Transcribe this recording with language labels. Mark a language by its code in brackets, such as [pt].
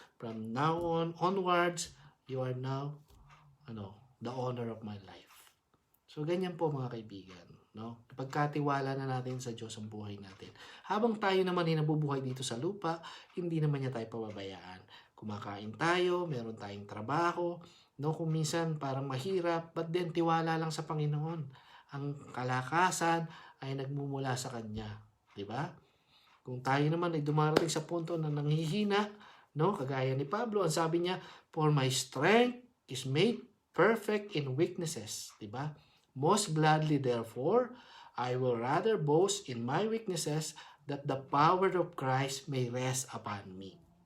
[en] From now onwards, you are now the honor of my life. [tl] So, ganyan po mga kaibigan. No? Pagkatiwala na natin sa Diyos ang buhay natin. Habang tayo naman ay nabubuhay dito sa lupa, hindi naman niya tayo pababayaan. Kumakain tayo, meron tayong trabaho, no? Kung minsan parang mahirap, [en] but then [tl] tiwala lang sa Panginoon. Ang kalakasan ay nagmumula sa Kanya. Diba? Kung tayo naman ay dumarating sa punto na nanghihina, no? Kagaya ni Pablo, ang sabi niya, [en] for my strength is made perfect in weaknesses. [tl] Diba? [en] Most gladly, therefore, I will rather boast in my weaknesses that the power of Christ may rest upon me.